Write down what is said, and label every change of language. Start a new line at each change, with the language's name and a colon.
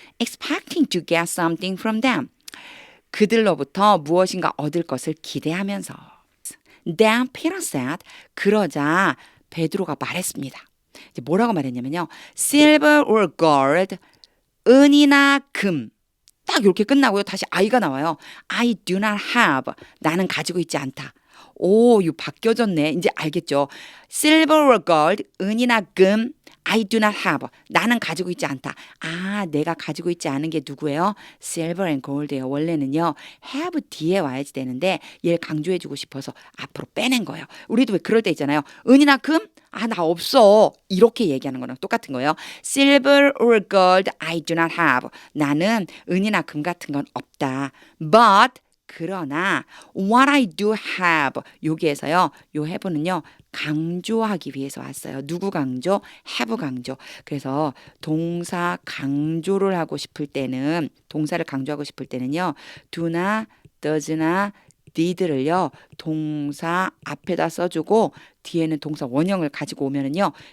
English: Expecting to get something from them.
Korean: 그들로부터 무엇인가 얻을 것을 기대하면서.
English: Then Peter said.
Korean: 그러자 베드로가 말했습니다. 이제 뭐라고 말했냐면요.
English: Silver or gold,
Korean: 은이나 금. 딱 이렇게 끝나고요. 다시 I가 나와요.
English: I do not have.
Korean: 나는 가지고 있지 않다. 오, 이거 바뀌어졌네. 이제 알겠죠?
English: Silver or gold,
Korean: 은이나 금.
English: I do not have.
Korean: 나는 가지고 있지 않다. 아, 내가 가지고 있지 않은 게 누구예요?
English: Silver and gold예요.
Korean: 원래는요. have 뒤에 와야지 되는데 얘를 강조해주고 싶어서 앞으로 빼낸 거예요. 우리도 왜 그럴 때 있잖아요. 은이나 금? 아, 나 없어. 이렇게 얘기하는 거랑 똑같은 거예요.
English: Silver or gold I do not have.
Korean: 나는 은이나 금 같은 건 없다.
English: But 그러나 what I do have 여기에서요.
Korean: 요 have는요. 강조하기 위해서 왔어요. 누구 강조? have 강조. 그래서 동사 강조를 하고 싶을 때는 동사를 강조하고 싶을 때는요. do나 does나 did를요. 동사 앞에다 써주고 뒤에는 동사 원형을 가지고 오면은요.